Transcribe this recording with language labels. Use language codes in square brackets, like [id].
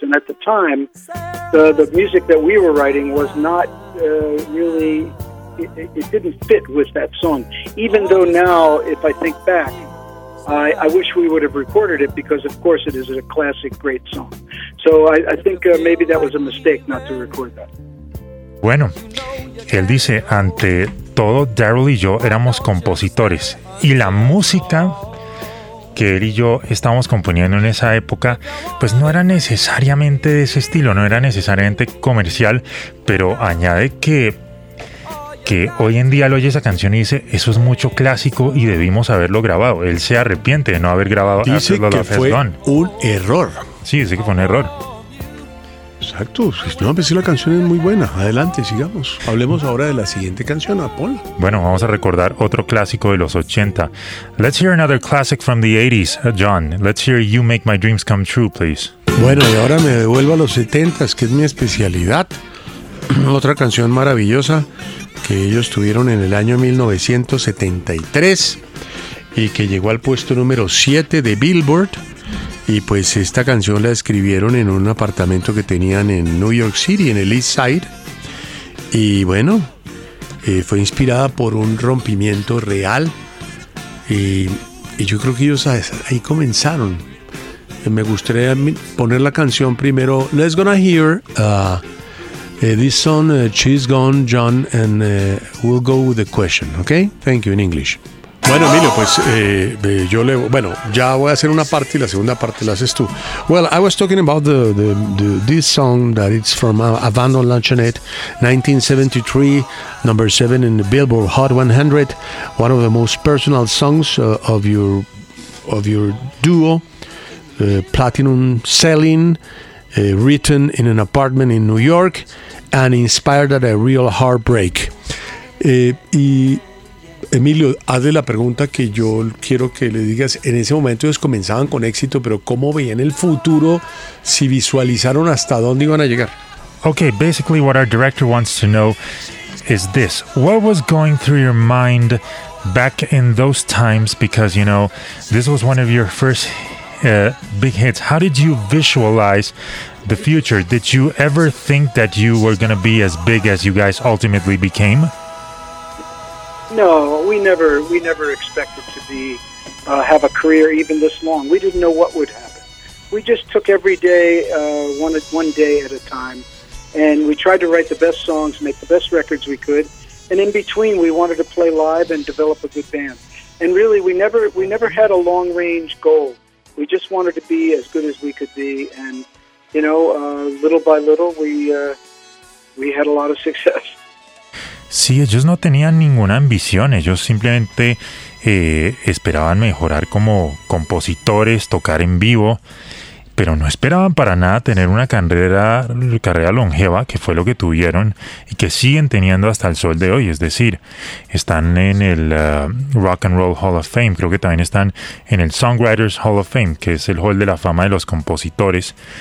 [en] And at the time, the music that we were writing was not really... It didn't fit with that song. Even though now, if I think back, I wish we would have recorded it, because, of course, it is a classic, great song. So I think maybe that was a mistake not to record that. [es] Bueno, él dice, ante todo, Daryl y yo éramos compositores. Y la música que él y yo estábamos componiendo en esa época, pues no era necesariamente de ese estilo, no era necesariamente comercial, pero añade que hoy en día él oye esa canción y dice, eso es mucho clásico y debimos haberlo grabado. Él se arrepiente de no haber grabado After the Love Has Gone. Dice que fue un error. Sí, dice que fue un error. Exacto. No, pero sí, la canción es muy buena. Adelante, sigamos. Hablemos ahora de la siguiente canción, Apollo. Bueno, vamos a recordar otro clásico de los 80. [en] Let's hear another classic from the 80s, John. Let's hear You Make My Dreams Come True, please. [es] Bueno, y ahora me devuelvo a los 70s, que es mi especialidad. Otra canción maravillosa que ellos tuvieron en el año 1973 y que llegó al puesto número 7 de Billboard. Y pues esta canción la escribieron en un apartamento que tenían en New York City, en el East Side. Y bueno, fue inspirada por un rompimiento real. Y yo creo que ellos ahí comenzaron. Me gustaría poner la canción primero. [en] Let's gonna hear... this song, She's Gone, John, and we'll go with the question, okay? Thank you, in English. [es] Bueno, Emilio, pues yo le... Bueno, ya voy a hacer una parte y la segunda parte la haces tú. [en] Well, I was talking about this song that it's from Avant on Luncheonette, 1973, number 7 in the Billboard Hot 100, one of the most personal songs of your duo, platinum selling, written in an apartment in New York, and inspired at a real heartbreak. [es] Y Emilio, hazle la pregunta que yo quiero que le digas. En ese momento ellos comenzaban con éxito, pero ¿cómo veían el futuro? ¿Si visualizaron hasta dónde iban a llegar? [en] Okay, basically what our director wants to know is this. What was going through your mind back in those times? Because, you know, this was one of your first big hits. How did you visualize the future? Did you ever think that you were going to be as big as you guys ultimately became? No, we never expected to be have a career even this long. We didn't know what would happen. We just took every day one day at a time, and we tried to write the best songs, make the best records we could, and in between we wanted to play live and develop a good band. And really we never had a long range goal. We just wanted to be as good as we could be, and you know, little by little, we had a lot of success. [es] Sí, ellos no tenían ninguna ambición. Ellos simplemente esperaban mejorar como compositores, tocar en vivo. pero no esperaban para nada tener una carrera longeva, que fue lo que tuvieron y que siguen teniendo hasta el sol de hoy. Es decir, están en el Rock and Roll Hall of Fame, creo que también están en el Songwriters Hall of Fame, que es el hall de la fama de los compositores.